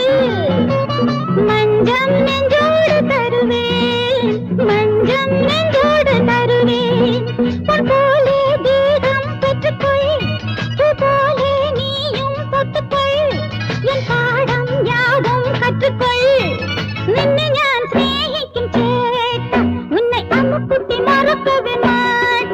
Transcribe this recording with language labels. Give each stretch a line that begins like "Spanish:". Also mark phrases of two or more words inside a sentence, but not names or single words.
Tamil: மஞ்சம் நெஞ்சோடு தருவேன், மஞ்சம் நெஞ்சோடு தருவேன். உன் போலே தேகம் பெற்றுக்கொள், பூ போலே நீயும் தொட்டுக்கொள். என் பாடம் யாவும் கற்றுக்கொள்.
Malayalam: നിന്നെ ഞാൻ സ്നേഹിക്കും ചേട്ട,
Tamil: உன்னை அம்முக்குட்டி மறக்கவே மாட்டா.